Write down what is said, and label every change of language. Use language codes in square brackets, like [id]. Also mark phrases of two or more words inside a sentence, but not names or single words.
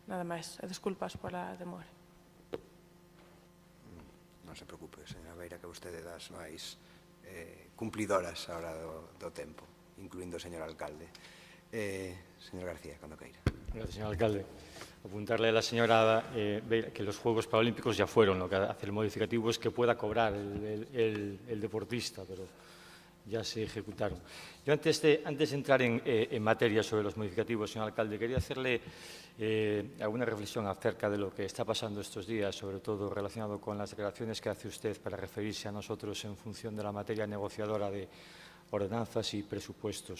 [gl] Nada máis, e desculpas pola demora. Non se preocupe, señora Beira, que vostede das máis cumplidoras a hora do tempo, incluindo o señor alcalde. Señor García, cando queira. [es] Gracias, señor alcalde. Apuntarle a la señora Beira que los Juegos Paralímpicos ya fueron. Lo que hace el modificativo es que pueda cobrar el deportista, pero ya se ejecutaron. Yo antes de entrar en materia sobre los modificativos, señor alcalde, quería hacerle alguna reflexión acerca de lo que está pasando estos días, sobre todo relacionado con las declaraciones que hace usted para referirse a nosotros en función de la materia negociadora de ordenanzas y presupuestos.